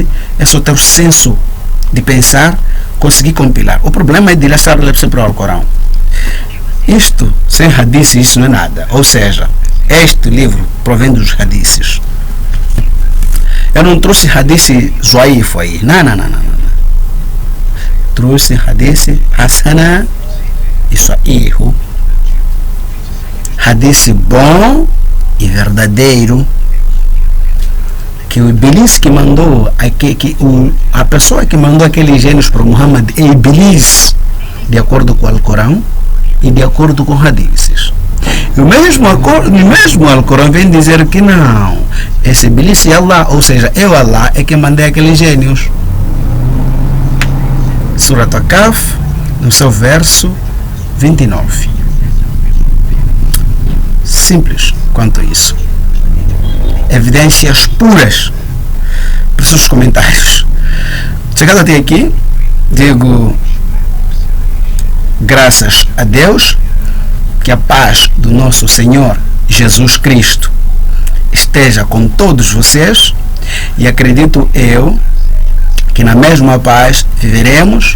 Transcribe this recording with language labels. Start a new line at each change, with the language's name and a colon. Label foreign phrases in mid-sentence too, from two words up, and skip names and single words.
Portuguese: É só ter o senso de pensar, conseguir compilar. O problema é de lançar para o Alcorão. Isto, sem hadith, isso não é nada. Ou seja, este livro provém dos hadiths. Eu não trouxe
Arabic: حديث ضعيف
Portuguese: aí. Não. Trouxe
Arabic: حديث حسن
Portuguese: e sahih. Hadith bom e verdadeiro. Que o Iblis que mandou, a pessoa que mandou aqueles gênios para Muhammad é Iblis, de acordo com o Alcorão e de acordo com hadiths. E o mesmo Alcorão vem dizer que não, esse Iblis é Allah, ou seja, eu Allah é que mandei aqueles gênios. Surat al-Kahf, no seu verso 29. Simples quanto isso. Evidências puras para os seus comentários. Chegado até aqui, digo graças a Deus, que a paz do nosso Senhor Jesus Cristo esteja com todos vocês, e acredito eu que na mesma paz viveremos.